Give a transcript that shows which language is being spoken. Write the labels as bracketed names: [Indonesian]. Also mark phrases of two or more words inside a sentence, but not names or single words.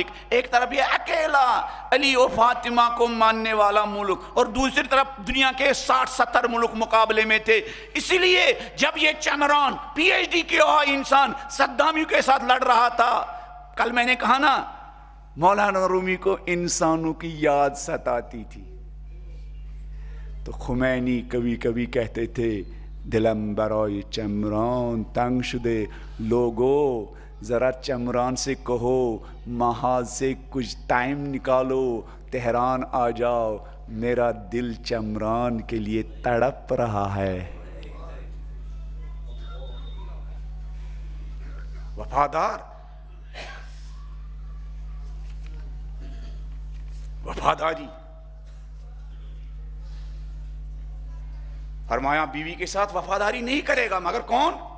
[Urdu] ایک طرف یہ اکیلا علی و فاطمہ کو ماننے والا ملک اور دوسری طرف دنیا کے 60-70 ملک مقابلے میں تھے. اسی لیے جب یہ چمران پی ایچ ڈی کیا ہوا انسان صدامیوں کے ساتھ لڑ رہا تھا، کل میں نے کہا نا مولانا رومی کو انسانوں کی یاد ستاتی تھی، تو خمینی کبھی کبھی کہتے تھے [Persian] دلم برای چمران تنگ شدے. [Urdu] لوگو ذرا چمران سے کہو محاذ سے کچھ ٹائم نکالو، تہران آ جاؤ، میرا دل چمران کے لیے تڑپ رہا ہے. وفاداری فرمایا بیوی کے ساتھ وفاداری نہیں کرے گا مگر کون؟